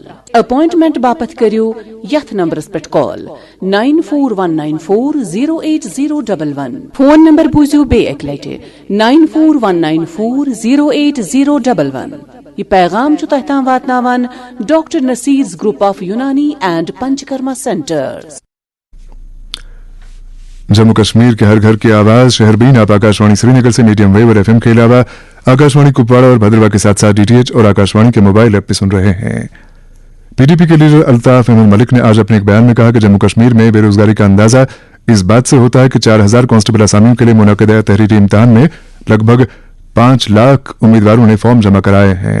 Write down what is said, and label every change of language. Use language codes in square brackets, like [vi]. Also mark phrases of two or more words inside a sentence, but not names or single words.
[ks] اپوائنٹمنٹ باپت کٔرِو یتھ نمبرس پٮ۪ٹھ کال 9419408011. فون نمبر بوٗزِو بیٚیہِ اکہِ لٹہِ 9419408011. یہ پیغام چھُ تۄہہِ تام واتناوان ڈاکٹر نصیرز گروپ آف یونانی اینڈ پنچکرما سینٹرز. [ur] جموں کشمیر کے ہر گھر کی آواز شہر بین آپ آکاشوانی سری نگر سے میڈیم ویو اور FM کے علاوہ آکاشوانی کپواڑہ اور بھدرواہ کے ساتھ ساتھ DTH اور آکاشوانی کے موبائل ایپ پہ سن رہے ہیں. PDP کے لیڈر الطاف احمد ملک نے آج اپنے ایک بیان میں کہا کہ جموں کشمیر میں بے روزگاری کا اندازہ اس بات سے ہوتا ہے کہ 4000 کانسٹیبل اسامیوں کے لیے منعقدہ تحریری امتحان میں لگ بھگ 5 لاکھ امیدواروں نے فارم جمع کرائے ہیں.